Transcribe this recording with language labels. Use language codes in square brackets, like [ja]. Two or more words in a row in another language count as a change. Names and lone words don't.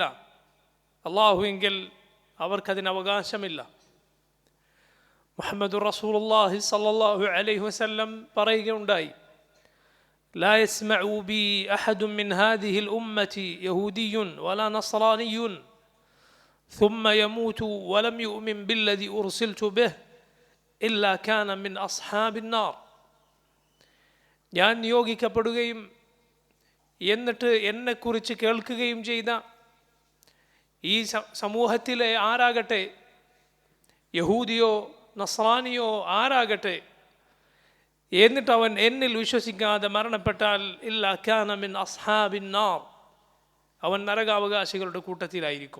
[ml] അല്ലാഹുവെങ്കിൽ അവർക്കതിന് അവകാശമില്ല. [ar] محمد رسول الله صلى الله عليه وسلم പറയുകയുണ്ടായി, لا يسمع بي أحد من هذه الأمة يهودي ولا نصراني ثم يموت ولم يؤمن بالذي أرسلت به إلا كان من أصحاب النار. [ml] ഞാൻ നിയോഗിക്കപ്പെടുകയും എന്നിട്ട് എന്നെക്കുറിച്ച് കേൾക്കുകയും ചെയ്ത ഈ സമൂഹത്തിലെ ആരാകട്ടെ, യഹൂദിയോ നസ്രാനിയോ ആരാകട്ടെ, എന്നിട്ട് അവൻ എന്നിൽ വിശ്വസിക്കാതെ മരണപ്പെട്ടാൽ [ar] إلا كان من أصحاب النار, [ml] അവൻ നരകാവകാശികളുടെ കൂട്ടത്തിലായിരിക്കും.